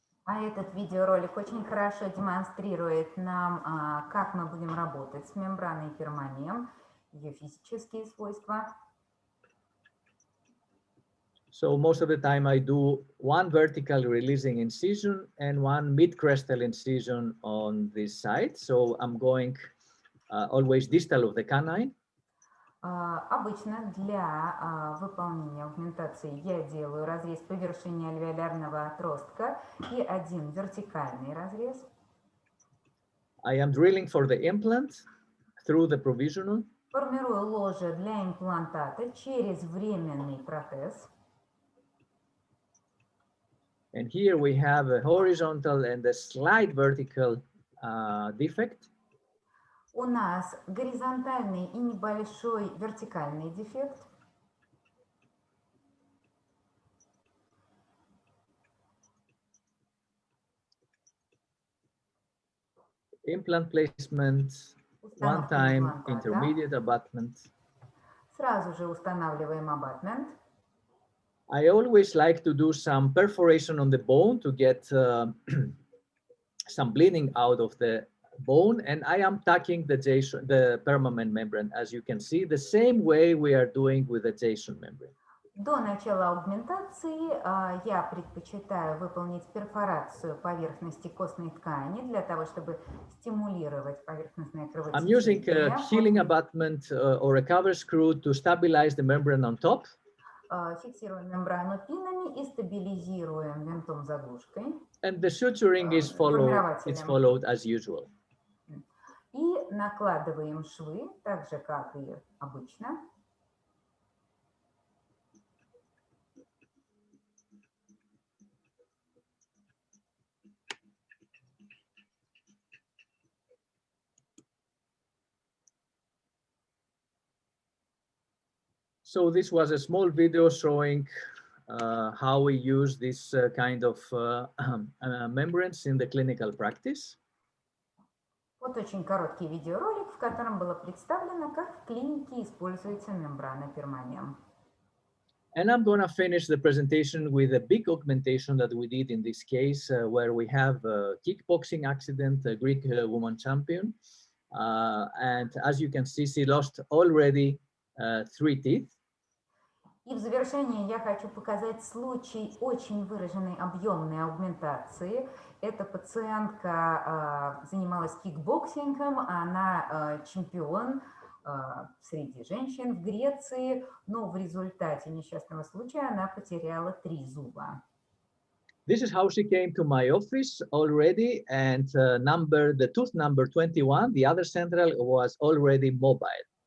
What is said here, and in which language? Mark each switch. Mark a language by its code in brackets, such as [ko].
[ru] А этот видеоролик очень хорошо демонстрирует нам, как мы будем работать с мембраной permamem, ее физические свойства. [en] So most of the time I do one vertical releasing incision and one mid-crestal incision on this side. So I'm going always distal of the canine. [ru] Обычно для выполнения аугментации я делаю разрез по вершине альвеолярного отростка и один вертикальный разрез. [en] I am drilling for the implant through the provisional. [ru] Формирую ложе для имплантата через временный протез. [en] And here we have a horizontal and a slight vertical defect. [ru] У нас горизонтальный и небольшой вертикальный дефект. [en] Implant placement, one time intermediate abutment. [ru] Сразу же устанавливаем абатмент. [en] I always like to do some perforation on the bone to get some bleeding out of the bone, and I am tucking the permanent membrane, as you can see, the same way we are doing with the Jason membrane. [ru] До начала аугментации я предпочитаю выполнить перфорацию поверхности костной ткани для того, чтобы стимулировать поверхностное кровотечение. [en] I'm using a healing abutment or a cover screw to stabilize the membrane on top. [ru] Фиксируем мембрану пинами и стабилизируем винтом-заглушкой. [en] And the suturing is followed as usual. [ru] И накладываем швы, так же, как и обычно. [en] So this was a small video showing how we use this kind of membranes in the clinical practice. [ru] Вот очень короткий видеоролик, в котором было представлено, как в клинике используется мембрана permamem. [en] And I'm going to finish the presentation with a big augmentation that we did in this case, where we have a kickboxing accident, a Greek woman champion. And as you can see, she lost already 3 teeth. [ru] И в завершение я хочу показать случай очень выраженной объемной аугментации. Эта пациентка занималась кикбоксингом, она чемпион среди женщин в Греции, но в результате несчастного случая она потеряла 3 зуба. [en] This is how she came to my office already, and the tooth number 21, the other central, was already mobile.